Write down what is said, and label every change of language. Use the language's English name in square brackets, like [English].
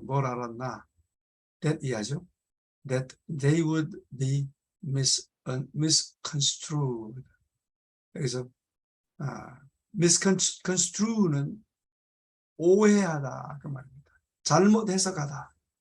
[Korean] 뭘 알았나? that 이하죠. [English] that they would be misconstrued. [Korean] 여기서 misconstrue는 오해하다 그 말입니다. 잘못 해석하다.